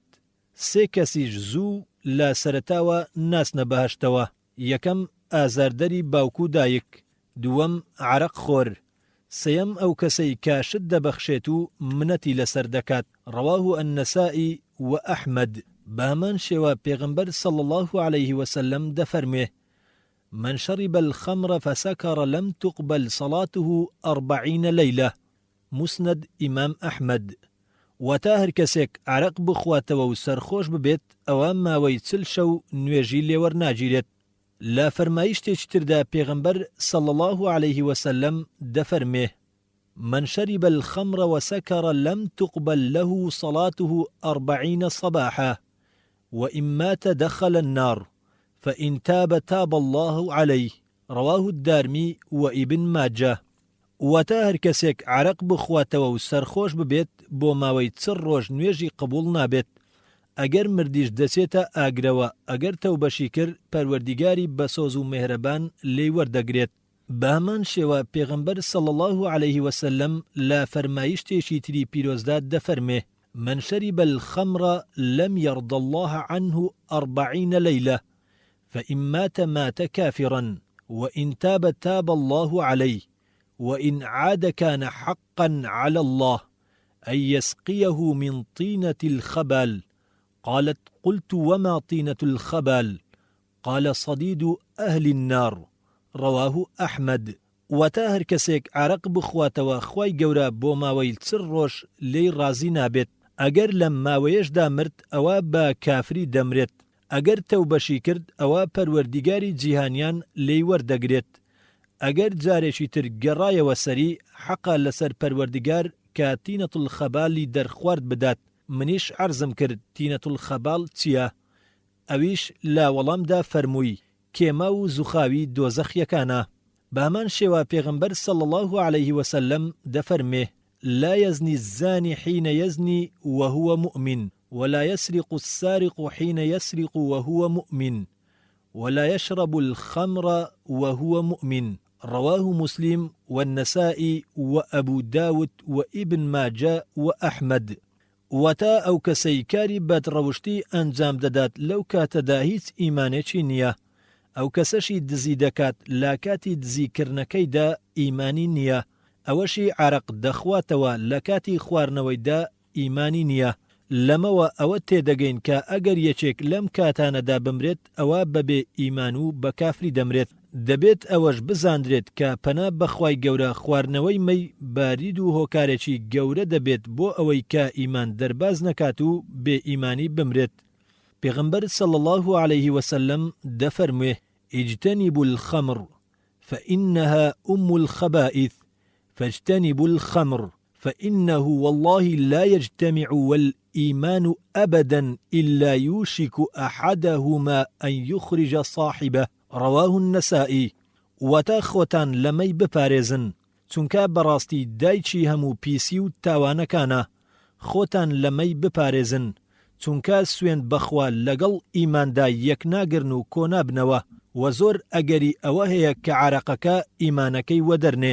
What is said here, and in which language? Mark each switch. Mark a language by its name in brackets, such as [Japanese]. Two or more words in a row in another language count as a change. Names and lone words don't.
[Central Kurdish] سێ کەسیش زوو لە سەرەتاوە ناسنە بەهەشتەوە. یەکەم ئازاردەری باوک و دایک. دووەم عەرەق خۆر. سەیەم ئەو کەسەی کاشت دەبەخشێت و منەتی لەسەر دەکات. [Arabic] ڕەواه النەسائی و ئەحمەد. [Central Kurdish] بەهەمان شێوە پێغەمبەر صلی الله عليه وسلم دەفەرمێ [Arabic] من شرب الخمر فسكر لم تقبل صلاته 40 ليلة. مسند إمام أحمد. [Central Kurdish] وتا هەر کەسێک عەرەق بخواتەوە و سەرخۆش ببێت ئەوە ماوەی 40 شەو نوێژی لێوەرناگیرێت. لا فەرمایشتێکی تردا پێغەمبەر صلی الله عليه وسلم دەفەرمێ [Arabic] من شرب الخمر وسكر لم تقبل له صلاته 40 صباحا وإن مات دخل النار فإن تاب الله عليه. رواه الدارمي وابن ماجه. [Central Kurdish] وتا هەر کەسێک عەرەق بخواتەوە و سەرخۆش ببێت بۆ ماوەی 40 ڕۆژ نوێژی قبول نابێت. ئەگەر مردیش دەچێتە ئاگرەوە ئەگەر تەوبەشی کرد پەروەردیگاری بەسۆز و مێهرەبان لێی وەردەگرێت. بەهەمان شێوە پێغەمبەر صلی الله عليه وسلم لە فەرمایشتێکی تری پیرۆزدا دەفەرمێ [Arabic] من شرب الخمر لم يرضى الله عنه 40 ليلة فإن مات كافرا وإن تاب الله عليه وإن عاد كان حقا على الله أن يسقيه من طينة الخبال. قالت قلت وما طينة الخبال؟ قال صديد أهل النار. رواه أحمد. [Central Kurdish] وتا هەر کەسێک عەرەق بخواتەوە خوای گەورە بۆ ماوەی 40 ڕۆژ لێی ڕازی نابێت. ئەگەر لەم ماوەیەشدا مرد ئەوە بە کافری دەمرێت. ئەگەر تەوبەشی کرد ئەوە پەروەردیگاری جیهانیان لێی وەردەگرێت. ئەگەر جارێکی تر گەڕایەوە سەری حەقا لەسەر پەروەردیگار کە [Arabic] تینەت الخەبالی [Central Kurdish] دەرخوارد بدات. منیش عەرزم کرد [Arabic] تینەت الخەبال [Central Kurdish] چییە؟ ئەویش لا وەڵامدا فەرمووی کێما و زوخاوی دۆزەخیەکانە. بەهەمان شێوە پێغەمبەر صلی الله عليه وسلم دەفەرمێ [Arabic] لا يزني الزاني حين يزني وهو مؤمن ولا يسرق السارق حين يسرق وهو مؤمن ولا يشرب الخمر وهو مؤمن. رواه مسلم والنسائي وأبو داود وابن ماجه وأحمد. [Central Kurdish] وتا ئەو کەسەی کاری بەدڕەوشتی ئەنجام دەدات لەو کاتەدا هیچ ئیمانێکی نییە. ئەو کەسەشی دزی دەکات لا کاتی دزیکردنەکەیدا ئیمانی نییە. ئەوەشی عەرەق دەخواتەوە لە کاتی خواردنەوەیدا ئیمانی نییە. لەمەوە ئەوە تێدەگەین کە ئەگەر یەکێک لەم کاتانەدا بمرێت ئەوە بەبێ ئیمان و بە کافری دەمرێت. دەبێت ئەوەش بزاندرێت کە پەنا بەخوای گەورە خواردنەوەی مەی بارید و هۆکارێکی گەورە دەبێت بۆ ئەوەی کە ئیمان دەرباز نەکات و بێ ئیمانی بمرێت. پێغەمبەر صلی الله عليه وسلم دەفەرموێ [Arabic] اجتنبوا الخمر فإنها أم الخبائث فاجتنبوا الخمر فإنه والله لا يجتمع والإيمان أبدا إلا يوشك أحدهما أن يخرج صاحبه رواه النسائي. [Central Kurdish] وتا خوتان لمي بپارێزن چونکە بەڕاستی دایکی هەموو پیسی و تاوانەکانە. خۆتان لەمەی بپارێزن چونکە سوێن بەخوا لەگەڵ ئیماندا یەک ناگرن و کۆنابنەوە و زۆر ئەگەری ئەوە هەیە کە عارەقەکە ئیمانەکەی وەدەرنێ.